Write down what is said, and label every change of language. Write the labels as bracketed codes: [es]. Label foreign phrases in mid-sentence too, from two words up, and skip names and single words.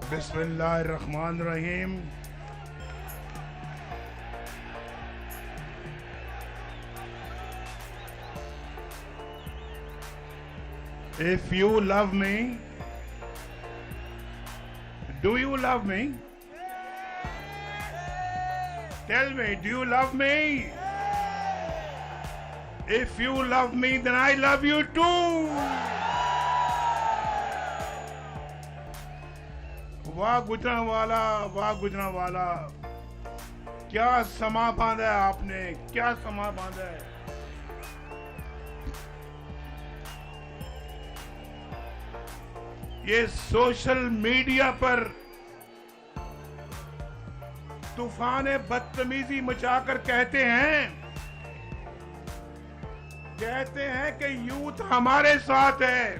[en] Bismillahirrahmanirrahim. If you love me, do you love me? Tell me, do you love me? If you love me, then I love you too. [ur] वाह गुजरांवाला, क्या समा बांधा है आपने, क्या समा बांधा है। ये [en] social media [ur] पर तूफान बदतमीजी मचाकर कहते हैं कि यूथ हमारे साथ है।